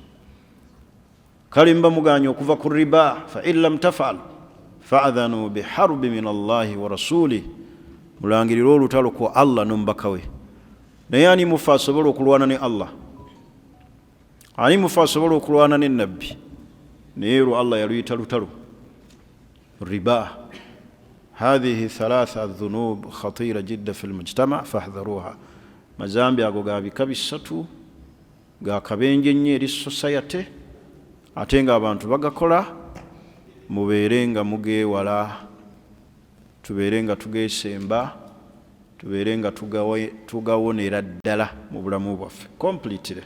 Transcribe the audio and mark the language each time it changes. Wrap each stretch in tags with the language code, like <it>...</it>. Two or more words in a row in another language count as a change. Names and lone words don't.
<lg>Kale mba muganya okuva ku riba</lg> <ar>فإن لم تفعل فأذنوا بحرب من الله ورسوله.</ar> <lg>Mulangirira olutalo ku Allah n'omubaka we. Naye ani mufa asobola okulwana ne Allah? Ani mufa asobola okulwana ne nabbi? Naye Allah yaluyita lutalo riba.</lg> <ar>هذه ثلاثة ذنوب خطيرة جدا في المجتمع فاحذروها.</ar> <lg>mazambi ago gabika bisatu gakabenje nnyo eri society ate nga abantu bagakola. Mubeere nga mugeewala, tubeere nga tugeesemba, tubeere nga tugawonera ddala mu bulamu bwaffe completely.</lg>